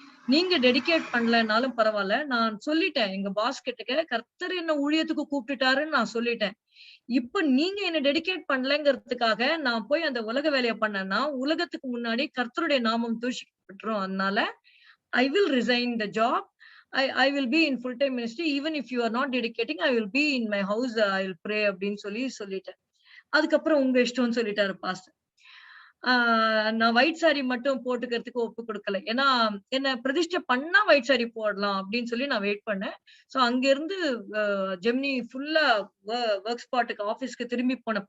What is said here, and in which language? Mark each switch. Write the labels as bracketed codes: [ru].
[ta] நீங்க டெடிகேட் பண்ணலனாலும் பரவால்ல. நான் சொல்லிட்டேன். எங்க பாஸ் கிட்டக்க கர்த்தர் என்ன ஊழியத்துக்கு கூப்பிட்டுட்டாருன்னு நான் சொல்லிட்டேன். இப்ப நீங்க என்ன டெடிகேட் பண்ணலங்கிறதுக்காக நான் போய் அந்த உலக வேலைய பண்ணேன்னா, உலகத்துக்கு முன்னாடி கர்த்தருடைய நாமம் தூஷிக்கப்பட்டுரும். அதனால [en] I will resign the job. I will be in full time ministry. Even if you are not dedicating, I will be in my house. I will pray [ta] அப்படின்னு சொல்லிட்டேன். அதுக்கப்புறம் உங்க இஷ்டம்னு சொல்லிட்டாரு பாஸ்டர். நான் ஒயிட் சாரி மட்டும் போட்டுக்கிறதுக்கு ஒப்பு கொடுக்கல. ஏன்னா என்ன பிரதிஷ்டை பண்ணா ஒயிட் சாரி போடலாம் அப்படின்னு சொல்லி நான் வெயிட் பண்ணேன். சோ அங்க இருந்து ஜெமினி ஃபுல்லா ஒர்க் ஸ்பாட்டுக்கு ஆபீஸ்க்கு திரும்பி போனேன்.